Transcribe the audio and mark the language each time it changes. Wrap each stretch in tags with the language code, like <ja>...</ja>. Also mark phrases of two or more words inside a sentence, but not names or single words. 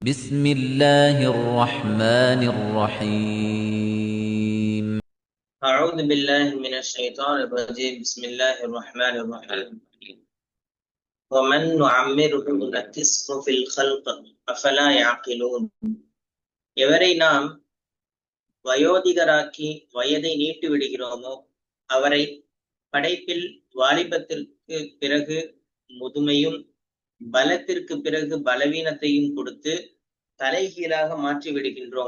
<ar>بسم الله الرحمن الرحيم أعوذ بالله من الشيطان الرجيم بسم الله الرحمن الرحيم ومن نعمره نكسه في الخلق أفلا يعقلون</ar> <ta>எவரை நாம் வயோதிகராக்கி வயதை நீட்டி விடுகிறோமோ அவரை படைப்பில் வாலிபத்திற்கு பிறகு முதுமையும் பலத்திற்கு பிறகு பலவீனத்தையும் கொடுத்து தலைகீழாக மாற்றி விடுகின்றோம்.</ta>